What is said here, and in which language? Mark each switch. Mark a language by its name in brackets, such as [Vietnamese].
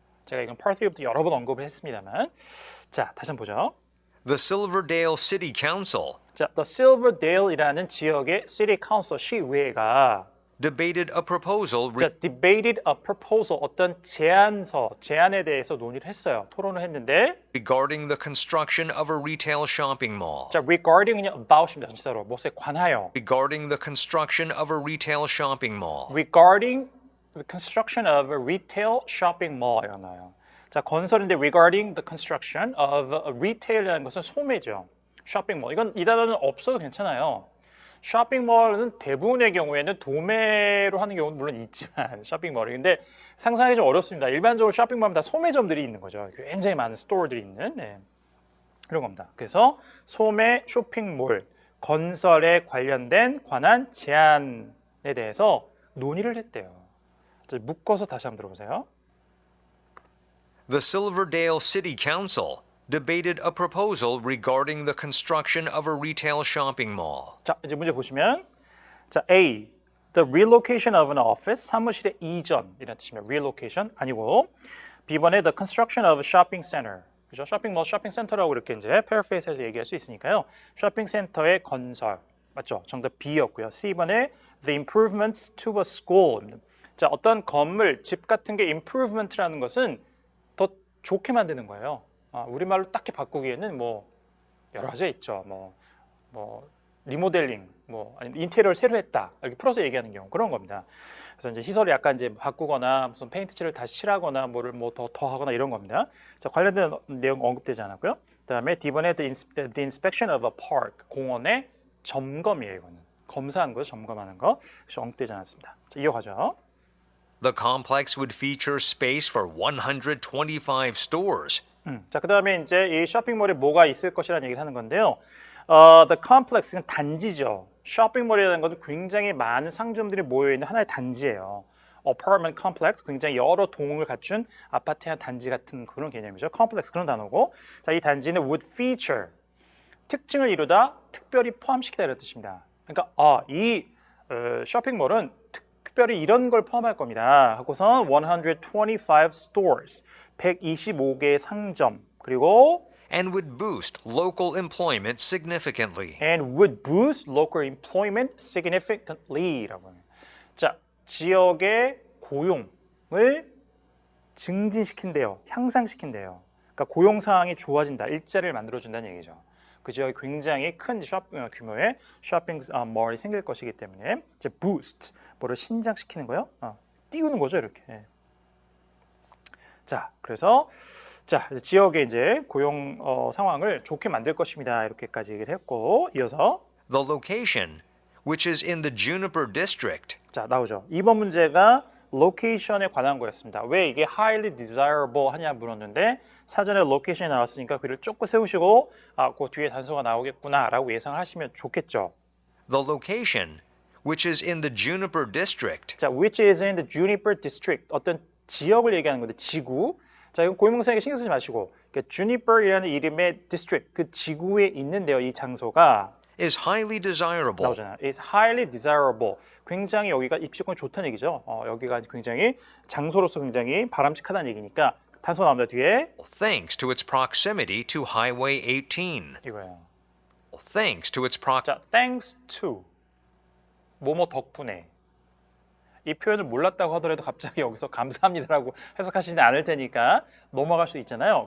[Korean] 제가 이건 Part 3부터 여러 번 언급을 했습니다만 자, 다시 한번 보죠. [English] The Silverdale City Council [Korean] 자, The Silverdale이라는 지역의 City Council 시의회가 [English] debated a proposal [Korean] 자, [English] debated a proposal [Korean] 어떤 제안에 대해서 논의를 했어요. 토론을 했는데 [English] regarding the construction of a retail shopping mall. [Korean] 자, regarding은요 about입니다. 전치사로 무엇에 관하여 [English] Regarding the construction of a retail shopping mall. regarding the construction of a retail shopping mall [Korean] 이런 나요. 자, 건설인데 [English] regarding the construction of a retail [Korean] 이라는 것은 소매죠. 쇼핑몰. 이건 이 단어는 없어도 괜찮아요. 쇼핑몰은 대부분의 경우에는 도매로 하는 경우는 물론 있지만 쇼핑몰이 근데 상상하기 좀 어렵습니다. 일반적으로 쇼핑몰은 다 소매점들이 있는 거죠. 굉장히 많은 스토어들이 있는 그런 겁니다. 그래서 소매 쇼핑몰 건설에 관한 제안에 대해서 논의를 했대요. 자, 묶어서 다시 한번 들어보세요. [English] The Silverdale City Council debated a proposal regarding the construction of a retail shopping mall. [Korean] 자, 이제 문제 보시면 자, A. [English] The relocation of an office, [Korean] 사무실의 이전이라는 뜻입니다. [English] relocation [Korean] 아니고 B번에 [English] the construction of a shopping center. [Korean] 그죠? 쇼핑몰, 쇼핑센터라고 이렇게 이제 paraphrase 얘기할 수 있으니까요. 쇼핑센터의 건설. 맞죠? 정답 B였고요. C번에 [English] the improvements to a school. [Korean] 자, 어떤 건물, 집 같은 게 improvement라는 것은 좋게 만드는 거예요. 우리말로 딱히 바꾸기에는 뭐 여러 가지가 있죠. 뭐 리모델링, 뭐 아니면 인테리어를 새로 했다 이렇게 풀어서 얘기하는 경우 그런 겁니다. 그래서 이제 시설을 약간 이제 바꾸거나 무슨 페인트 칠을 다시 칠하거나 뭐를 뭐 더 하거나 이런 겁니다. 자, 관련된 내용 언급되지 않았고요. 그다음에 D번에 [English] the inspection of a park [Korean] 공원의 점검이에요. 이거는 검사한 거, 점검하는 거. 그래서 언급되지 않았습니다. 자, 이어가죠. [English] The complex would feature space for 125 stores. [Korean] 자, 그다음에 이제 이 쇼핑몰에 뭐가 있을 것이라는 얘기를 하는 건데요. The complex는 단지죠. 쇼핑몰이라는 것은 굉장히 많은 상점들이 모여 있는 하나의 단지예요. Apartment complex 굉장히 여러 동을 갖춘 아파트의 한 단지 같은 그런 개념이죠. complex 그런 단어고, 자, 이 단지는 would feature 특징을 이루다, 특별히 포함시키다 이런 뜻입니다. 그러니까 이 쇼핑몰은 특별히 이런 걸 포함할 겁니다. 하고선 125 stores 125개의 상점 그리고 [English] And would boost local employment significantly. and would boost local employment significantly라고 합니다. [Korean] 자, 지역의 고용을 증진시킨대요. 향상시킨대요. 그러니까 고용 상황이 좋아진다. 일자리를 만들어준다는 얘기죠. 그 지역에 굉장히 큰 규모의 쇼핑몰이 생길 것이기 때문에 이제 boost, 뭐를 신장시키는 거요? 띄우는 거죠, 이렇게. 자, 그래서 지역의 이제 고용 상황을 좋게 만들 것입니다. 이렇게까지 얘기를 했고, 이어서 [English] The location, which is in the Juniper District, [Korean] 자, 나오죠. 이번 문제가 로케이션에 관한 거였습니다. 왜 이게 highly desirable 하냐 물었는데 사전에 로케이션이 나왔으니까 귀를 쫓고 세우시고 그 뒤에 단서가 나오겠구나라고 예상을 하시면 좋겠죠. [English] the location, which is in the Juniper District, 자, which is in the Juniper District. [Korean] 어떤 지역을 얘기하는 건데 지구. 자, 이건 고유명사에게 신경 쓰지 마시고 그러니까 Juniper이라는 이름의 district, 그 지구에 있는데요. 이 장소가 [English] is highly desirable. [Korean] 나오잖아요. [English] is highly desirable. [Korean] 굉장히 여기가 입지권이 좋다는 얘기죠. 여기가 굉장히 장소로서 굉장히 바람직하다는 얘기니까 단서 나옵니다. 뒤에 [English] Thanks to its proximity to Highway 18. [Korean] 이거예요. [English] Thanks to its [Korean] 자, thanks to 뭐뭐 덕분에 이 표현을 몰랐다고 하더라도 갑자기 여기서 감사합니다라고 해석하시지 않을 테니까 넘어갈 수 있잖아요.